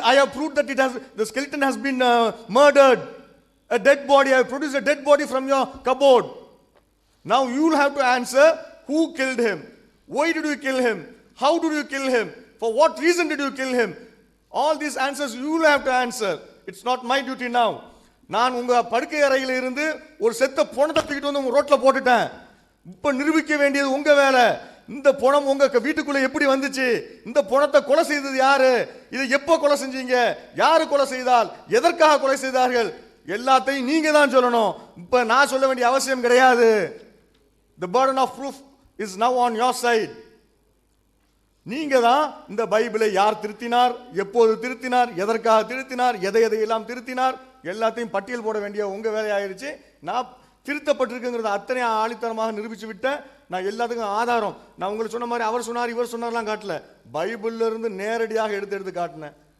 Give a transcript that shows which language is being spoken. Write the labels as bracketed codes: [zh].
[en] I have proved that the skeleton has been murdered. A dead body. I have produced a dead body from your cupboard. Now you will have to answer who killed him, why did you kill him, how did you kill him, for what reason did you kill him. All these answers you will have to answer. It's not my duty now. [ta] நான் உங்க படுக்கை அறையில் இருந்து ஒரு செத்த பணத்தை தூக்கிட்டு வந்து உங்க ரோட்ல போட்டுட்டேன். இப்ப நிரூபிக்க வேண்டியது உங்க வேலை. இந்த பணம் உங்க வீட்டுக்குள்ள எப்படி வந்துச்சு, இந்த பணத்தை கொலை செய்தது யாரு, இதை எப்போ கொலை செஞ்சீங்க, யாரு கொலை செய்தால், எதற்காக கொலை செய்தார்கள், எல்லாத்தையும் நீங்க தான் சொல்லணும். இப்ப நான் சொல்ல வேண்டிய அவசியம் கிடையாது. [en] The burden of proof is now on your side. [ta] நீங்க தான் இந்த பைபிளை யார் திருத்தினார், எப்போது திருத்தினார், எதற்காக திருத்தினார், எதையெல்லாம் திருத்தினார், எல்லாத்தையும் பட்டியல் போட வேண்டிய உங்க வேலையாயிருச்சு. நான் திருத்தப்பட்டிருக்குங்கிறத அத்தனை ஆணித்தரமாக நிரூபிச்சு விட்டேன். நான் எல்லாத்துக்கும் ஆதாரம், நான் உங்களுக்கு சொன்ன மாதிரி அவர் சொன்னார் இவர் சொன்னார்லாம் காட்டல, பைபிள்ல இருந்து நேரடியாக எடுத்து காட்டினேன்.